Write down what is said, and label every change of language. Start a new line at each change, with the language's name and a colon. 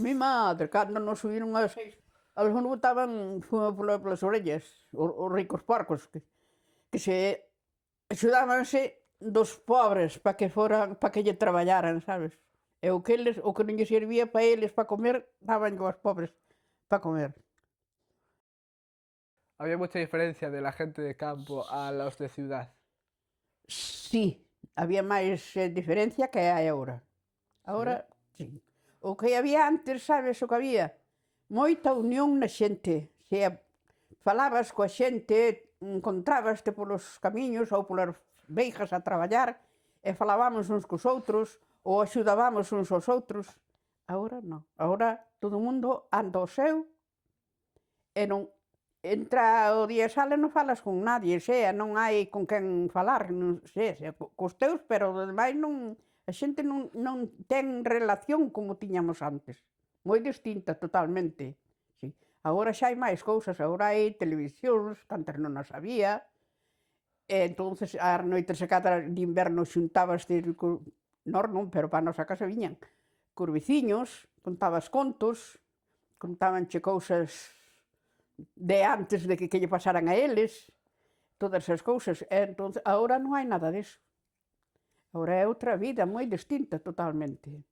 Galician: Mi madre, cando nos subiron a 6, eles non botaban fume polas orellas, os ricos porcos, que se axudábanse dos pobres para que lle traballaran, sabes? E o que non lle servía para eles para comer, daban aos pobres para comer.
Spanish: Había mucha diferencia de la gente de campo a los de ciudad.
Galician: Sí, había máis diferencia que hai agora. Agora, sí. O que había antes, sabes o que había? Moita unión na xente. Se falabas coa xente, encontrábaste polos camiños ou polas veigas a traballar e falábamos uns cos outros ou axudábamos uns aos outros. Agora non. Agora todo o mundo anda ao seu e non entra o día e sale non falas con nadie, sea, non hai con quen falar, non sei, cos teus, pero do demais non, a xente non ten relación como tiñamos antes. Moi distinta totalmente. Sí. Agora xa hai máis cousas, agora hai televisións, que antes non as había, e entonces as noites e cada de inverno xuntabaste, nós non, pero para a nosa casa viñan, cos veciños, contabas contos, contábanche cousas de antes de que lle pasaran a eles, todas esas cousas. E entón, agora non hai nada disso. Agora é outra vida moi distinta totalmente.